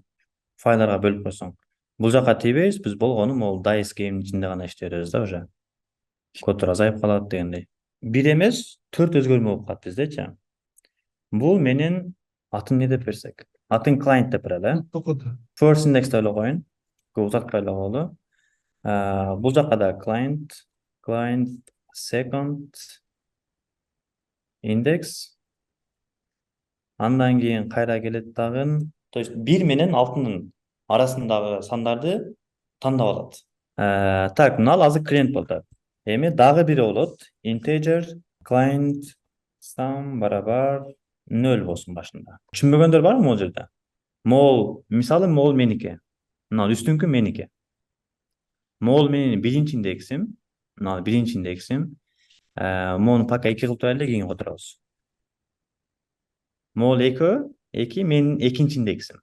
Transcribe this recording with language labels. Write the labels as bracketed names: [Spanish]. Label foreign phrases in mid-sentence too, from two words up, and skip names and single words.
[Kyrgyz] Файлдарга бөлүп койсоң. Бул жака тийбейбиз, биз болгону могул [English] dice game'ин [Kyrgyz] ичинде гана иштей беребиз да уже. Коддор азайып калат дегендей. Бир эмес, 4 өзгөрмө болуп калат биздечи. Бул менин атын не деп берсек? Атын client деп берели, э? Токоту. [English] First index [Kyrgyz] деп эле коеюн. Көп узатпай эле коелу. Бул жака да [English] client second index. [Kyrgyz] Андан кийин кайра келет дагы. [Russian] То есть [Kyrgyz] 1 менен 6-нын арасындагы сандарды тандап алат. Так, мына азыр клиент болду. Эми дагы бири болот. [English] Integer client sum [Kyrgyz] барабар 0 болсун башында. Түшүнбөгөндөр барбы могул жерде? Могул, мисалы могул меники. Мына үстүңкү меники. Могул менин биринчи индексим. Мына биринчи индексим. Мону пока 2 кылып турайлы, кийин которобуз. Могул 2 менин экинчи индексим.